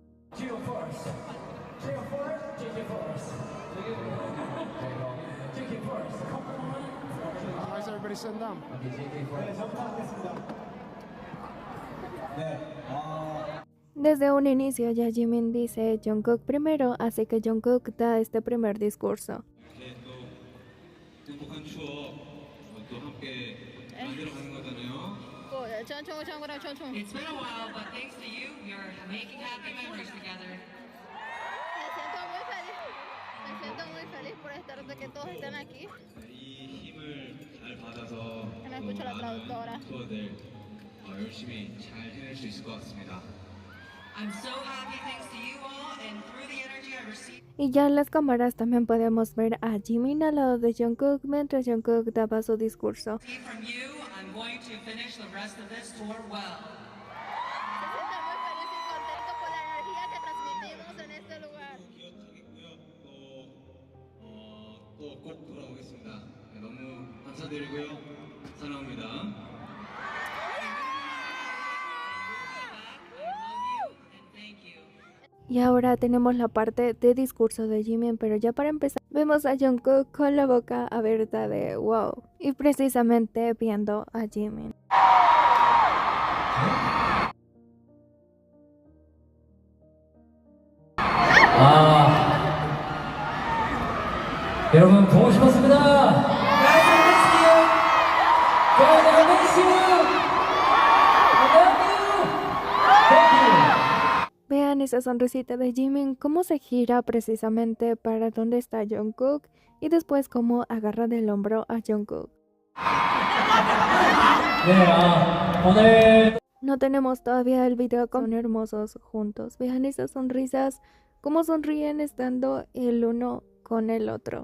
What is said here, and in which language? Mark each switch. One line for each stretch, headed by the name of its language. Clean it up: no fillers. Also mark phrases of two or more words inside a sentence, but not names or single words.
Spanish: Desde un inicio ya Jimin dice Jungkook primero, así que Jungkook da este primer discurso.
English: It's been a while, but thanks to you, we're making happy memories together.
Spanish: Me siento muy feliz por estar de que todos estén aquí.
Korean: 이 힘을 잘 받아서
Spanish: Que no escucho la traductora.
Korean: 투어들 열심히 잘 해낼 수 있을 것 같습니다.
English: I'm so happy thanks to you all and through the energy I received
Spanish: Y ya en las cámaras también podemos ver a Jimin al lado de Jungkook mientras Jungkook daba su discurso.
English: from you, I'm going to finish the rest of this tour well.
Spanish: Se siente muy feliz y contento por la energía que transmitimos en este lugar.
Korean: 기억하겠고요. 또 꼭 돌아오겠습니다. 네, 너무 감사드리고요. 사랑합니다.
English: I love you and thank you.
Spanish: Y ahora tenemos la parte de discurso de Jimin, pero ya para empezar vemos a Jungkook con la boca abierta de wow. Y precisamente viendo a Jimin.
Korean: 여러분 보고 싶었습니다.
English: Guys, I missed you. Guys, I miss you. I love you. Thank you.
Spanish: Vean esa sonrisita de Jimin, cómo se gira precisamente para donde está Jungkook y después cómo agarra del hombro a Jungkook.
Korean: 네, 오늘
Spanish: No tenemos todavía el video, son hermosos juntos. Vean esas sonrisas, cómo sonríen estando el uno con el otro.